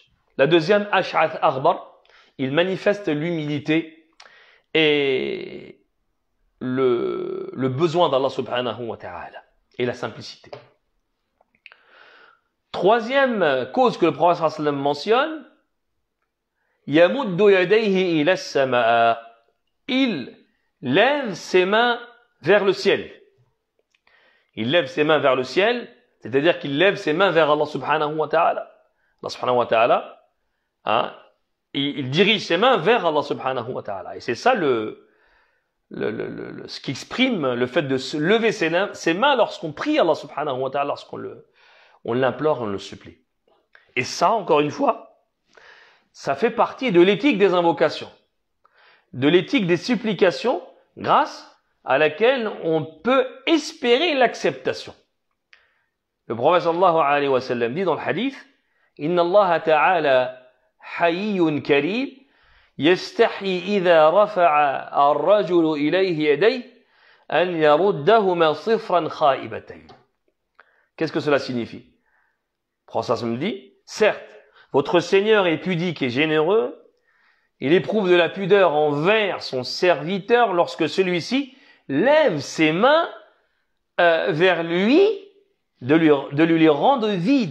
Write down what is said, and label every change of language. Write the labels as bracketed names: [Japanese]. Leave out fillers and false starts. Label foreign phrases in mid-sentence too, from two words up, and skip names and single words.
[French] La deuxième, [Arabic] أشعث أغبر, [French] il manifeste l'humilité et le besoin d'Allah [Arabic] سبحانه وتعالى [French] et la simplicité. Troisième cause que le prophète [Arabic] صلى الله عليه وسلم [French] mentionne, [Arabic] يمد يديه إلى السماء. [French] Il lève ses mains vers le ciel. Il lève ses mains vers le ciel, c'est-à-dire qu'il lève ses mains vers Allah [Arabic] سبحانه وتعالى. الله سبحانه وتعالى, [French] hein, il dirige ses mains vers Allah [Arabic] سبحانه وتعالى. [French] Et c'est ça ce qui exprime le fait de se lever ses mains lorsqu'on prie Allah [Arabic] سبحانه وتعالى, [French] lorsqu'on l'implore, on le supplie. Et ça, encore une fois, ça fait partie de l'éthique des invocations, de l'éthique des supplications, grâce à laquelle on peut espérer l'acceptation. Le prophète [Arabic] صلى الله عليه وسلم [French] dit dans le hadith, [Arabic] إن الله تعالى حيي كريم يستحيي إذا رفع الرجل إليه يديه أن يردهما صفرا خائبتين. [French] Qu'est-ce que cela signifie? Le prophète me dit, certes, votre Seigneur est pudique et généreux, il éprouve de la pudeur envers son serviteur lorsque celui-ci lève ses mains vers lui, de lui rendre vide.